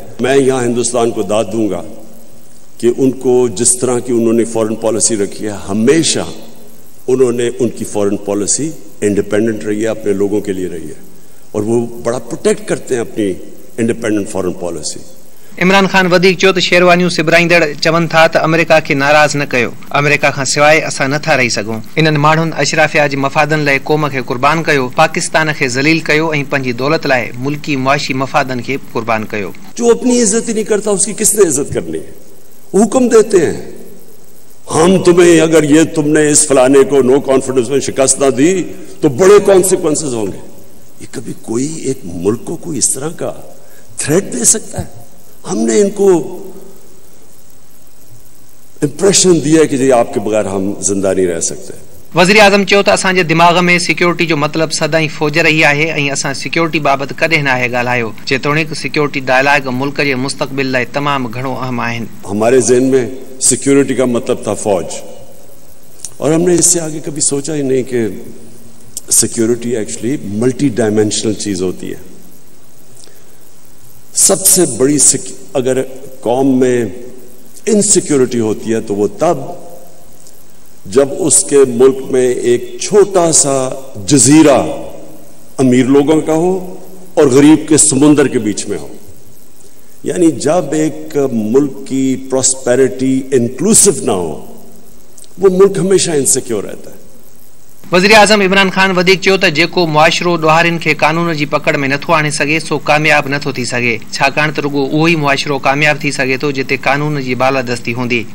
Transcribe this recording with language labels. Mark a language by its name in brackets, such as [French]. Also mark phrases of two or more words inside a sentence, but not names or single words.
[Urdu] میں یہاں ہندوستان کو داد دوں گا کہ ان کو جس طرح کی انہوں نے [English] foreign policy [Urdu] رکھی ہے، ہمیشہ انہوں نے ان کی [English] foreign policy independent [Urdu] رہی ہے، اپنے لوگوں کے لیے رہی ہے، اور وہ بڑا پروٹیکٹ کرتے ہیں اپنی [English] independent foreign policy. [Sindhi] इमरान खान वधीक चयो त शेरवानियूं सिबराईंदड़ चवनि था त अमेरिका खे नाराज़ न कयो, अमेरिका खां सवाइ असां नथा रही सघूं। इन्हनि माण्हुनि अशराफिया जे मफ़ादनि लाइ क़ौम खे कुर्बान कयो, पाकिस्तान खे ज़लील कयो ऐं पंहिंजी दौलत लाइ मुल्की मुआशी मफ़ादनि खे कुर्बान कयो। [Urdu] جو اپنی عزت ہی نہیں کرتا اس کی کس نے عزت کرنی ہے۔ حکم دیتے ہیں ہم تمہیں، اگر یہ تم نے اس فلانے کو [English] no confidence [Urdu] میں شکست نہ دی تو بڑے کونسیکوینسز ہوں گے. یہ کبھی کوئی ایک ملک کو کوئی اس طرح کا تھریٹ دے سکتا ہے? ہم نے ان کو امپریشن دیا کہ جی آپ کے بغیر ہم زندہ نہیں رہ سکتے. [Sindhi] वज़ीर आज़म चयो त असांजे दिमाग़ में सिक्योरिटी जो मतिलबु सदाईं फ़ौज रही आहे ऐं असां सिक्योरिटी बाबति कॾहिं न आहे ॻाल्हायो। जेतोणीकि [English] सिक्योरिटी डायलॉग [Sindhi] मुल्क जे मुस्तक़बिल लाइ तमामु घणो अहम आहिनि। [Urdu] ہمارے ذہن میں سیکیورٹی کا مطلب تھا فوج، اور ہم نے اس سے آگے کبھی سوچا ہی نہیں کہ [English] security actually multi dimensional [Urdu] چیز ہوتی ہے. سب سے بڑی اگر قوم میں ان سیکیورٹی ہوتی ہے تو وہ تب جب اس کے ملک میں ایک چھوٹا سا جزیرہ امیر لوگوں کا ہو اور غریب کے سمندر کے بیچ میں ہو. یعنی جب ایک ملک کی [English] prosperity inclusive [Urdu] نہ ہو، وہ ملک ہمیشہ ان سیکیور رہتا ہے. [Sindhi] वज़ीर आज़म इमरान खान वधीक चयो त जेको मुआशिरो ॾोहारियुनि खे कानून जी पकड़ में नथो आणे सघे सो कामयाब नथो थी सघे, छाकाणि त रुॻो उहो ई मुआशिरो कामयाब थी सघे थो जिते कानून जी बालादस्ती हूंदी।